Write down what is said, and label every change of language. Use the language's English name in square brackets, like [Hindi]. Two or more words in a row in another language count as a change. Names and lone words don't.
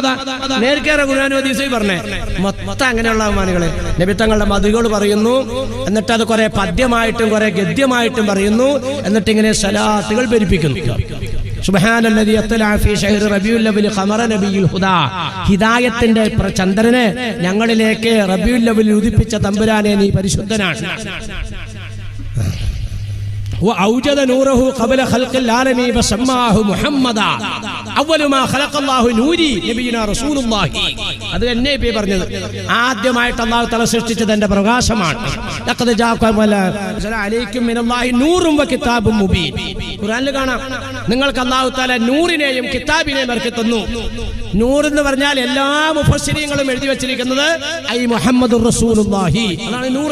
[Malayalam] നേർക്കേറെ ഖുർആൻ ഹദീസിൽ പറഞ്ഞേ മൊത്തം അങ്ങനെയുള്ള ബഹുമാനികളെ നബി തങ്ങളുടെ മധുകൾ പറയുന്നു, എന്നിട്ട് അത് കുറെ പദ്യമായിട്ടും കുറെ ഗദ്യമായിട്ടും പറയുന്നു, എന്നിട്ട് ഇങ്ങനെ സലാത്തുകൾ പെരുപ്പിക്കുന്നു. [Arabic] سبحان الذي أطلع في شهر ربيع الأول قمر نبي الهدى, [Malayalam] ഹിദായത്തിന്റെ ചന്ദ്രനെ ഞങ്ങളിലേക്ക് റബീഉൽ അവ്വൽ ഉദിപ്പിച്ച തമ്പുരാനെ നീ പരിശുദ്ധനാണ്. [Arabic] وأوجد نوره قبل خلق العالمين فسماه محمدا أول ما خلق الله نوري نبينا رسول الله. [Malayalam] അത് എന്നെ പേ പറഞ്ഞത് ആദ്യമായിട്ട് അല്ലാഹു തആല സൃഷ്ടിച്ചത് എന്റെ പ്രകാശമാണ്. [Arabic] لقد جاءكم عليكم من الله نور وكتاب مبين. [Malayalam] ഖുർആനിൽ കാണാം നിങ്ങൾക്ക് അല്ലാഹു തആല നൂറിനെയും കിതാബിനെയും ഇറക്കി തന്നു. നൂർ എന്ന് പറഞ്ഞാൽ എല്ലാ മുഫസ്സിരീങ്ങളും എഴുതി വെച്ചിരിക്കുന്നത് [Arabic] أي محمد رسول الله, [Malayalam] അതാണ് നൂർ.